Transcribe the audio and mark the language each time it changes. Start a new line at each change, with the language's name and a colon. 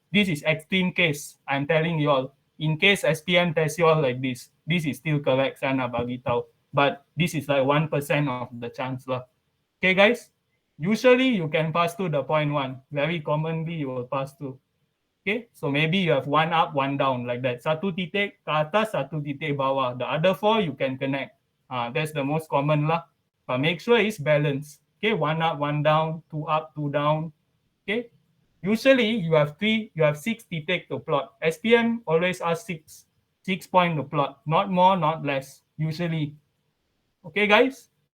English: This is extreme case. I'm telling you all. In case SPM test you all like this is still correct.
Malay: Saya nak bagi tahu.
English: But this is like 1% of the chance lah. Okay, guys. Usually you can pass to the point one. Very commonly you will pass to. Okay, so maybe you have one up, one down like that.
Malay: Satu titik ke atas, satu titik bawah.
English: The other four you can connect. That's the most common lah. But make sure it's balanced. Okay, one up, one down, two up, two down. Okay, usually you have 6 titik to plot. SPM always asks 6 point to plot. Not more, not less. Usually. Okay, guys.